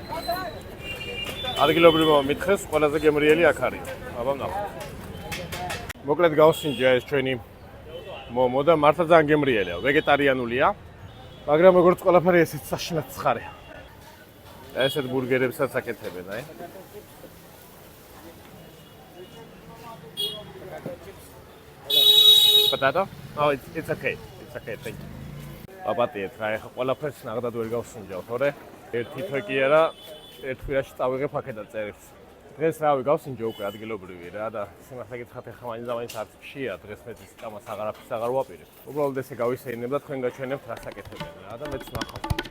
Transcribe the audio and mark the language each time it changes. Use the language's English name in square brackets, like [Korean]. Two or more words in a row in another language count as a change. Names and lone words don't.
[Georgian] ადგილობრივმა მithres ყველაზე გემრიელი აქ არის. აბა ნახოთ. მოკლედ გავსინჯა ეს ჩვენი მომო და მართლა ძალიან გემრიელია, ვეგეტარიანულია, მაგრამ როგორც ყველაფერი ესეც საშინად ცხარია. ესეთ ბურგერებსაც აკეთებენ, აი. [English] Potato? Oh, it's okay. It's okay, thank you. [Georgian] აბატიეთ რა, ეხა ყველაფერს ნახდად ვერ გავსინჯავ, თორე ერთი თვე კი არა, ერთ კვირაში წავიღებ აქედან წერილს. დღეს რავი გავსინჯე უკვე ადგილობრივი რა და სიმართლე გითხრათ ეხა მაინც არც ფშია, დღეს მე ის კამას აღარაფერს აღარ ვაპირებ. უბრალოდ ესე გავისეინებ და თქვენ გაჩვენებთ რას აკეთებენ რა და მეც ნახავ.